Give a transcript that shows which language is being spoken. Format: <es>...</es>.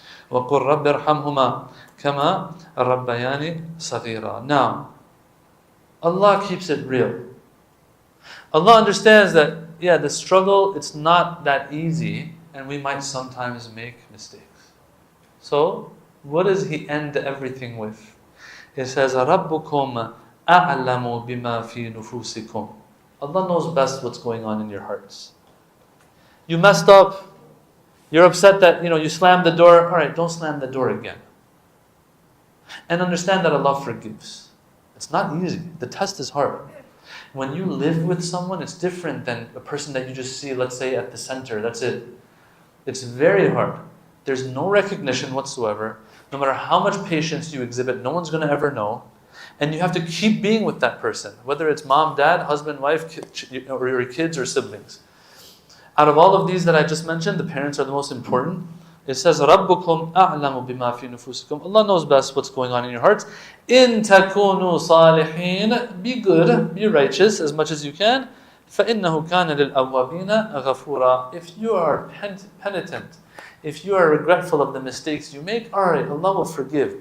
<ar>وَقُلْ رَبِّ ارْحَمْهُمَا كَمَا رَبَّيَانِ صَغِيرًا.</ar> <en>Now, Allah keeps it real. Allah understands that, yeah, the struggle, it's not that easy, and we might sometimes make mistakes. So, what does He end everything with? He says,</en> <ar>رَبُّكُمْ أَعْلَمُ بِمَا فِي نُفُوسِكُمْ.</ar> <en>Allah knows best what's going on in your hearts. You messed up. You're upset that, you slammed the door. All right, don't slam the door again. And understand that Allah forgives. It's not easy. The test is hard. When you live with someone, it's different than a person that you just see, let's say, at the center. That's it. It's very hard. There's no recognition whatsoever. No matter how much patience you exhibit, no one's going to ever know. And you have to keep being with that person, whether it's mom, dad, husband, wife, or your kids or siblings. Out of all of these that I just mentioned, the parents are the most important. It says,</en> <ar>رَبُّكُمْ أَعْلَمُ بِمَا فِي نُفُوسِكُمْ.</ar> <en>Allah knows best what's going on in your hearts.</en> <ar>إِن تَكُونُوا صَالِحِينَ.</ar> <en>Be good, be righteous as much as you can.</en> <ar>فَإِنَّهُ كَانَ لِلْأَوَّابِينَ غَفُورًا.</ar> <en>If you are penitent, if you are regretful of the mistakes you make, all right, Allah will forgive.</en>